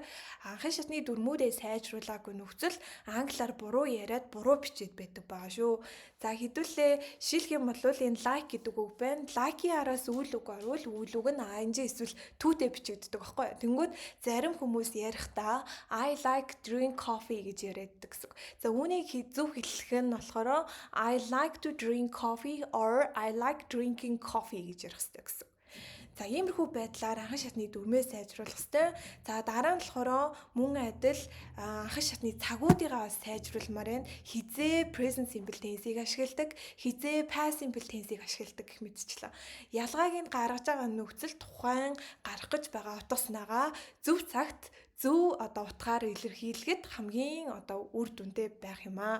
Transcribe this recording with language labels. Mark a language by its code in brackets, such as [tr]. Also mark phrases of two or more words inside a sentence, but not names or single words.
[mn] Анхан шатны дүрмүүдээ сайжруулаагүй нөхцөл англиар буруу яриад буруу бичээд байдаг байгаа шүү. За хэдүүлээ шилэх юм бол энэ like гэдэг үг байна. Like-ийн араас үйл үг орвол үйл үг нь ing эсвэл түүтэй бичигддэг байхгүй. Тэнгүүд зарим хүмүүс ярихдаа [en] I like drink coffee [mn] гэж яриаддаг гэсэн. За үүнийг зөв хэллэх нь болохоор [en] I like to drink coffee or I like drinking coffee [mn] гэж ярих хэрэгтэй гэсэн. За иймэрхүү байдлаар анхан шатны дүрмээ сайжруулах хэрэгтэй. За дараа нь болохоор мөн адил анхан шатны цагуудыгаа сайжруулмаар байна. Хизээ [en] present simple tense- [mn] ийг ашигладаг, хизээ [en] past simple tense- [mn] ийг ашигладаг гэх мэтчлээ. Ялгааг нь гаргаж байгаа нөхцөл тухайн гарах гэж байгаа утга санаагаа зөв цагт зөв утгаар илэрхийлэхэд хамгийн үр дүнтэй байх юм аа.